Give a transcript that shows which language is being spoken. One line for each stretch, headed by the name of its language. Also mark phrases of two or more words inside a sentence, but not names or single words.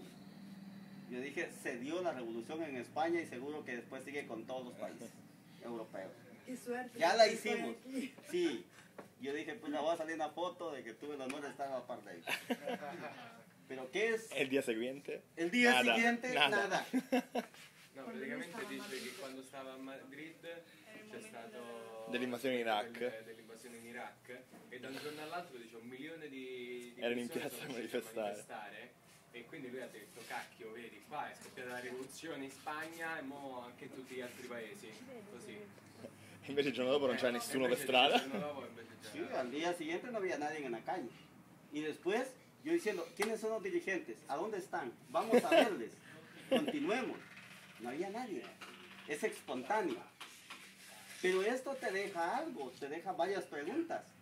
Spanish: Yo dije, se dio la revolución en España y seguro que después sigue con todos los países europeos. Qué suerte. Ya la hicimos. Sí. Yo dije, pues la voy a salir una foto de que tuve el honor de estar a la par de ellos. Pero ¿qué es? El día siguiente? El día siguiente, nada. No,
Italian: praticamente dice che quando stava a Madrid c'è stato dell'invasione in Iraq dell'invasione in Iraq e da un giorno all'altro dice 1 milione di erano in persone piazza a sono uscite manifestare e quindi lui ha detto cacchio vedi qua è scoppiata la rivoluzione in Spagna e mo anche in tutti gli altri paesi così invece il giorno dopo non c'era nessuno per strada. Il giorno dopo invece
Spanish: Sí, al día siguiente no había nadie en la calle. Y después yo diciendo, ¿quiénes son los dirigentes? ¿A dónde están? Vamos a verles. Continuemos. No había nadie. Es espontáneo. Pero esto te deja algo, te deja varias preguntas.